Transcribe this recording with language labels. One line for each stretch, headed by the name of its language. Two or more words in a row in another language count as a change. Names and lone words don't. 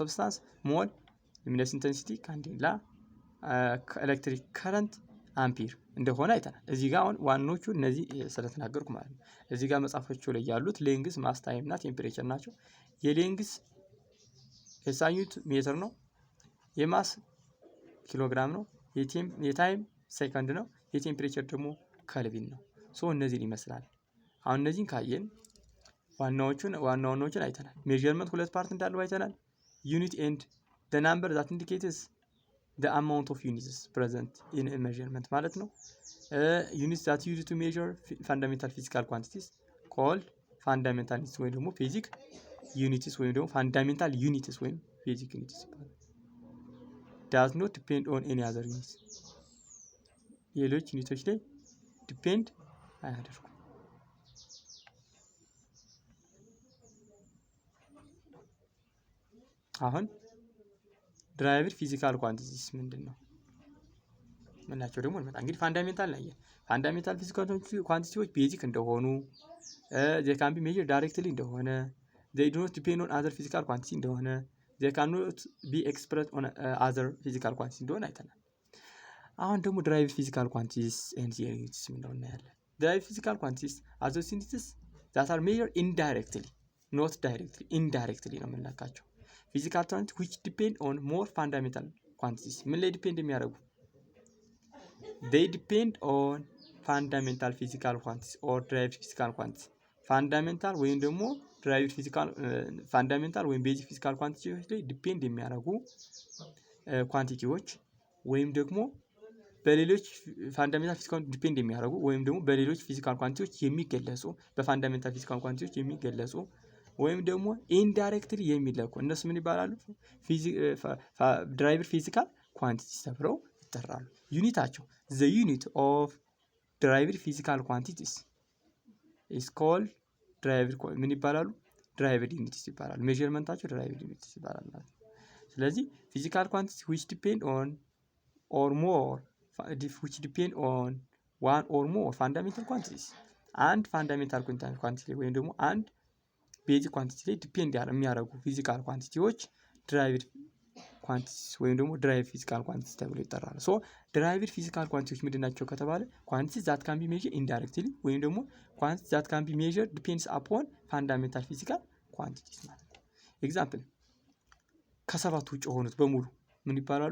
English: substance mole፣ luminous intensity candela፣ electric current ampere
Amharic: እንደሆነ አይተናል። እዚህ ጋር አሁን ዋናዎቹ እነዚህ ስለተናገርኩ ማለት ነው። እዚህ ጋር መጻፎቹ ላይ ያሉት
English: length, mass, time
Amharic: እና ቴምፕሬቸር ናቸው። የሌንግዝ የሳዩት ሜትር ነው፣ የማስ ኪሎግራም ነው፣ የታይም ሴከንድ ነው፣ የቴምፕሬቸር ደግሞ ከልቪን ነው። ሶ እነዚህን ይመስላል። አሁን እነዚህን ካየን ዋናዎቹን አይተናል። ሜዠርመንት ሁለት ፓርት እንዳለው አይተናል።
English: unit and the number that indicates the amount of units present in a measurement
Amharic: ማለት ነው።
English: units that used to measure fundamental physical quantities called fundamental units
Amharic: ወይ ደግሞ
English: basic units
Amharic: ወይም ደግሞ
English: fundamental units
Amharic: ወይም
English: basic units
Amharic: ይባላል።
English: does not depend on any other units
Amharic: ሌሎች ዩኒቶች ላይ ዲፔንድ አያደርጉም። አሁን
English: derived physical quantities
Amharic: ምንድን ነው ምናቸው ደግሞ እንመጣ። እንግዲህ ፋንዳሜንታል ላይ
English: fundamental physical quantities
Amharic: ቤዚክ እንደሆኑ
English: they can be measured directly እንደሆነ they do not depend on other physical quantity እንደሆነ they cannot be expressed on other physical quantity
Amharic: እንደሆነ አይተናል። አሁን ደግሞ
English: derived physical quantities and their units
Amharic: ምንድነው እናያለን።
English: derived physical quantities are those units that are measured indirectly not directly indirectly
Amharic: ነው የምንላካቸው።
English: physical quantities which depend on more fundamental quantities
Amharic: ምን ላይ ዲፔንድ የሚያደርጉ?
English: they depend on fundamental physical quantities or derived physical quantities fundamental
Amharic: ወይም ደግሞ
English: derived physical fundamental
Amharic: ወይም
English: basic physical quantities
Amharic: ላይ ዲፔንድ የሚያደርጉ ኳንቲቲዎች ወይም ደግሞ በሌሎች
English: fundamental physical
Amharic: ዲፔንድ የሚያደርጉ ወይም ደግሞ በሌሎች
English: physical quantities
Amharic: የሚገለጹ
English: fundamental physical quantities
Amharic: የሚገለጹ ወይም ደግሞ ኢንዳይሬክትሊ የሚለኩ እነሱ ምን ይባላሉ?
English: derived physical quantities
Amharic: ተብለው ይጠራሉ። ዩኒታቸው
English: the unit of derived physical quantities is called derived
Amharic: ምን ይባላሉ?
English: derived units
Amharic: ይባላሉ። ሜዠርመንታቸው
English: derived units
Amharic: ይባላል ማለት ነው። ስለዚህ
English: physical quantities which depend on or more which depend on one or more fundamental quantities and fundamental quantity
Amharic: ወይም ደግሞ አንድ
English: basic quantity
Amharic: ላይ ዲፔንድ የሚያደርጉ
English: physical quantities derived
Amharic: ኳንቲቲስ ወይም ደግሞ
English: derive physical quantities
Amharic: ተብሎ ይጠራሉ።
English: so derived physical quantities
Amharic: ምንድን ናቸው ከተባለ
English: quantities that can be measured indirectly
Amharic: ወይም ደግሞ
English: quantities that can be measured depends upon fundamental physical quantities
Amharic: ማለት ነው። ኤግዛምፕል ከሰባቱ ውጭ የሆኑት በሙሉ ምን ይባላሉ?